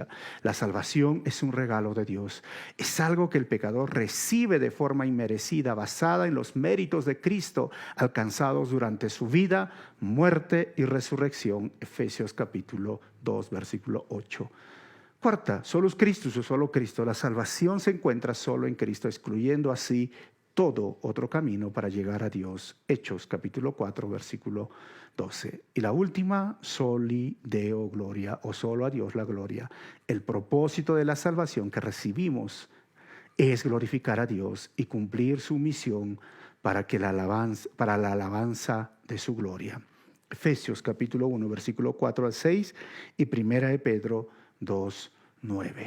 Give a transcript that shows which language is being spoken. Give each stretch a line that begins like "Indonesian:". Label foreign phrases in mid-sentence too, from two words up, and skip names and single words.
Spanish: La salvación es un regalo de Dios. Es algo que el pecador recibe de forma inmerecida, basada en los méritos de Cristo alcanzados durante su vida, muerte y resurrección. Efesios capítulo 2, versículo 8. Cuarta, solo es Cristo o solo Cristo. La salvación se encuentra solo en Cristo, excluyendo así todo otro camino para llegar a Dios. Hechos capítulo 4, versículo 12. Y la última,
Latin: soli Deo gloria,
Spanish: o solo a Dios la gloria. El propósito de la salvación que recibimos es glorificar a Dios y cumplir su misión para la alabanza de su gloria. Efesios capítulo 1, versículo 4 al 6 y primera de Pedro 2, 9.